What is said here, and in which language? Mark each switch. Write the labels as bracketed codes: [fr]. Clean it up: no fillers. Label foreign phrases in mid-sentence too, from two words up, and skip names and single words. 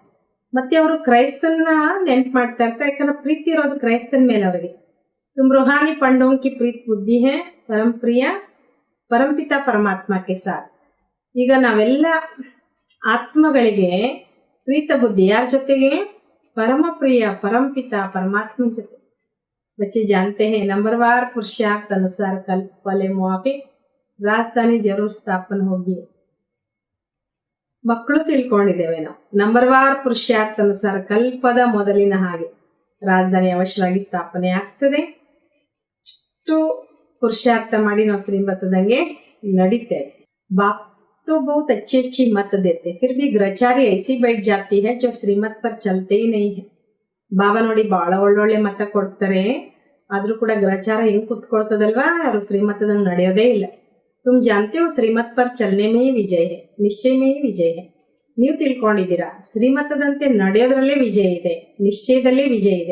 [kn] ಮತ್ತೆ ಅವರು ಕ್ರೈಸ್ತನ ನೆನ್ಪು ಮಾಡ್ತಾ ಇರ್ತಾರೆ, ಯಾಕಂದ್ರೆ ಪ್ರೀತಿ ಇರೋದು ಕ್ರೈಸ್ತನ ಮೇಲೆ ಅವರಿಗೆ. [hi] तुम रूहानी पंडों की प्रीत बुद्धि है परमप्रिय परमपिता परमात्मक्के साथ. [kn] ಈಗ ನಾವೆಲ್ಲ ಆತ್ಮಗಳಿಗೆ ಪ್ರೀತ ಬುದ್ಧಿ ಯಾರ ಜೊತೆಗೆ, ಪರಮ ಪ್ರಿಯ ಪರಂಪಿತ ಪರಮಾತ್ಮನ ಜೊತೆ. [hi] बच्चे जानते हैं नंबरवार पुरुषार्थ अनुसार कल वाले मुआफिक राजधानी जरूर स्थापन होगी. [kn] ಮಕ್ಕಳು ತಿಳ್ಕೊಂಡಿದ್ದೇವೆ ನಾವು, ನಂಬರ್ವಾರ್ ಪುರುಷಾರ್ಥ ಅನುಸಾರ ಕಲ್ಪದ ಮೊದಲಿನ ಹಾಗೆ ರಾಜಧಾನಿ ಅವಶ್ಯವಾಗಿ ಸ್ಥಾಪನೆ ಆಗ್ತದೆ. ಇಷ್ಟು ಪುರುಷಾರ್ಥ ಮಾಡಿ ನಾವು ಶ್ರೀಮತದಂಗೆ ನಡೀತೇವೆ. [hi] बाप तो बहुत अच्छी अच्छी मत देते, फिर भी ग्रचारी ऐसी बैठ जाती है जो श्रीमत पर चलते ही नहीं है. [kn] ಬಾಬಾ ನೋಡಿ ಬಹಳ ಒಳ್ಳೊಳ್ಳೆ ಮತ ಕೊಡ್ತಾರೆ, ಆದ್ರೂ ಕೂಡ ಗ್ರಚಾರ ಹೆಂಗ್ ಕುತ್ಕೊಳ್ತದಲ್ವಾ, ಅವರು ಶ್ರೀಮತದಂಗೆ ನಡೆಯೋದೇ ಇಲ್ಲ. [hi] तुम जानते हो श्रीमत पर चलने में विजय है, निश्चय में विजय है. [kn] ನೀವು ತಿಳ್ಕೊಂಡಿದ್ದೀರಾ, ಶ್ರೀಮತದಂತೆ ನಡೆಯೋದ್ರಲ್ಲೇ ವಿಜಯ ಇದೆ, ನಿಶ್ಚಯದಲ್ಲೇ ವಿಜಯ ಇದೆ.